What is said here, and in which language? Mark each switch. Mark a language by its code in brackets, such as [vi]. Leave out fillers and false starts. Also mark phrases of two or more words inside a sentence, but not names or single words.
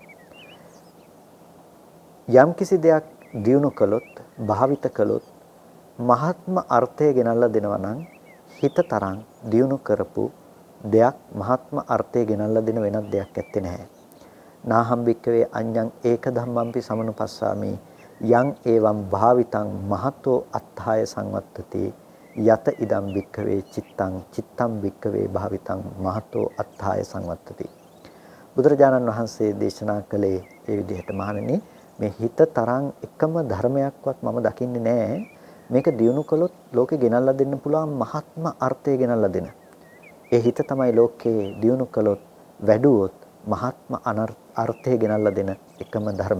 [si] යම්කිසි දෙයක් දියුණු කළොත් භාවිත කළොත් මහත්ම අර්ථය ගෙනල්ලා දෙනවා නම් හිත තරම් දියුණු කරපු දෙයක් මහත්ම අර්ථය ගෙනල්ලා දෙන වෙනත් දෙයක් ඇත්තේ නැහැ. [pi] නාහම් භික්කවේ අඤ්ඤං ඒක ධම්මම්පි සමනුපස්සාමි යං එවං භාවිතං මහතෝ අත්ථාය සංවත්තති යත ඉදම් භික්කවේ චිත්තං භික්කවේ භාවිතං මහතෝ අත්ථාය සංවත්තති. [si] බුදුරජාණන් වහන්සේ දේශනා කළේ ඒ විදිහට මහණෙනි මේ හිත තරම් එකම ධර්මයක්වත් මම දකින්නේ නැහැ. මේක දියුණු කළොත් ලෝකෙ ගෙනල්ලා දෙන්න පුළුවන් මහත්ම අර්ථය ගෙනල්ලා දෙන. ඒ හිත තමයි ලෝකේ දියුණු කළොත් වැඩුවොත් මහත්ම අර්ථය ගෙනල්ලා දෙන එකම ධර්මය.